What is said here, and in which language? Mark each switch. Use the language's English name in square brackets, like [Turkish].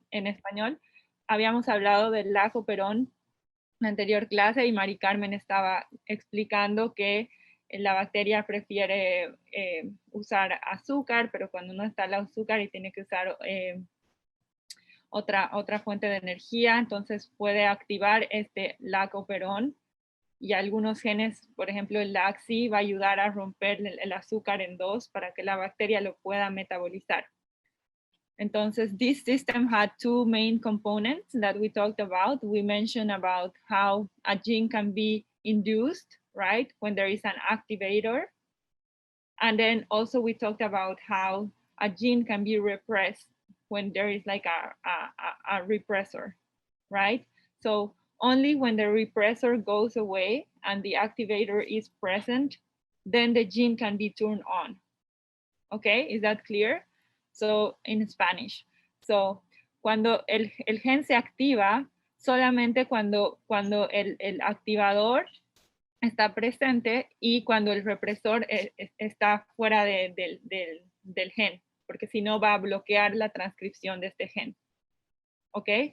[Spanish] En español, habíamos hablado del lag operón en la anterior clase y Mari Carmen estaba explicando que la bacteria prefiere usar azúcar, pero cuando no está el azúcar y tiene que usar otra fuente de energía, entonces puede activar este lag operón, y algunos genes, por ejemplo el LAC-C, va a ayudar a romper el azúcar en dos para que la bacteria lo pueda metabolizar. Entonces, [English] this system had two main components that we talked about. We mentioned about how a gene can be induced, right, when there is an activator. And then also we talked about how a gene can be repressed when there is like a repressor, right? So only when the repressor goes away and the activator is present, then the gene can be turned on. Okay, is that clear? So in Spanish. [Spanish] So cuando el gen se activa, solamente cuando el activador está presente y cuando el represor está fuera del gen, porque si no va a bloquear la transcripción de este gen. ¿Ok?